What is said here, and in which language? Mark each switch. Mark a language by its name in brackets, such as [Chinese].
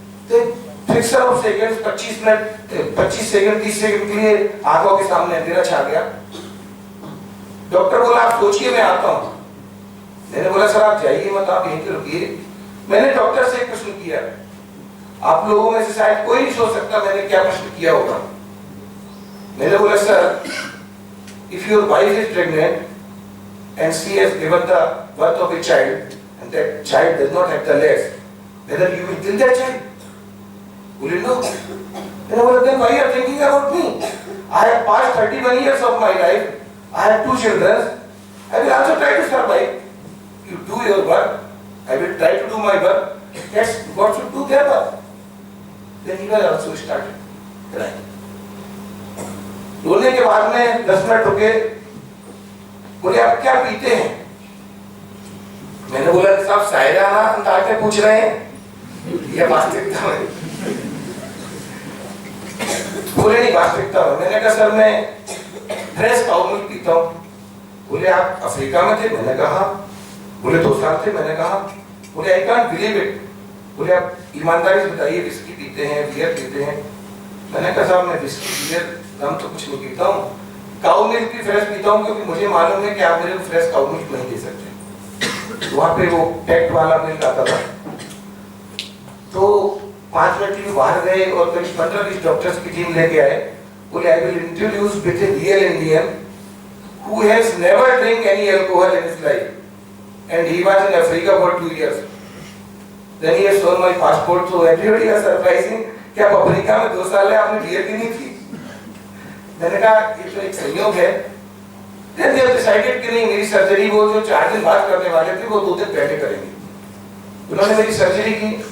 [Hindi] तो fixer of seconds 25 minute 25 second 30 second के लिए आंखों के सामने अंधेरा छा गया। डॉक्टर बोला आप सोचिए मैं आता हूँ। मैंने बोला सर आप जाइए मत, आप यहीं पे रुकिए। मैंने डॉक्टर से एक प्रश्न किया, आप लोगों में से शायद कोई नहीं सोच सकता मैंने क्या प्रश्न किया होगा। मैंने बोला sir, [English] if your wife is pregnant and she has given the birth of a child and that child does not have the legs, whether you will kill that child? Will you know? Then I then why you are thinking about me? I have passed 31 years of my life. I have 2 children. I will also try to survive. You do your work. I will try to do my work. Yes, God should do their work. Then he was also started crying. [Hindi] रोने के बाद में 10 minute रुके, बोले आप क्या पीते हैं? मैंने बोला साहब शायराना अंदाज में पूछ रहे हैं या वास्तविकता में? बोले नहीं वास्तविकता में। मैंने कहा सर मैं फ्रेश काऊ मिल्क पीता हूँ। बोले आप अफ्रीका में थे? मैंने कहा। बोले 2 साल थे? मैंने कहा। बोले [English] I can't believe it. [Hindi] बोले आप ईमानदारी से बताइए विस्की पीते हैं, बियर पीते हैं? मैंने कहा साहब मैं विस्की बियर हम तो कुछ नहीं पीता हूँ, काऊ मिल्क भी फ्रेश पीता हूँ क्योंकि मुझे मालूम है कि आप मेरे को फ्रेश काऊ मिल्क नहीं दे सकते। वहाँ पे वो पैक्ड वाला मिल्क आता था। तो 5 मिनट के लिए बाहर गए और करीब 15-20 डॉक्टर्स की टीम लेके आए। [English] बोले I will introduce with a real Indian who has never drink any alcohol in his life and he was in Africa for 2 years. Then he has shown my passport, so everybody was surprising [Hindi] कि आप Africa में 2 साल है आपने beer भी नहीं थी। मैंने कहा ये तो एक संयोग है। [English] Then they have decided [Hindi] कि नहीं मेरी सर्जरी वो जो 4 दिन बाद करने वाले थे वो 2 दिन पहले करेंगे। उन्होंने मेरी सर्जरी की।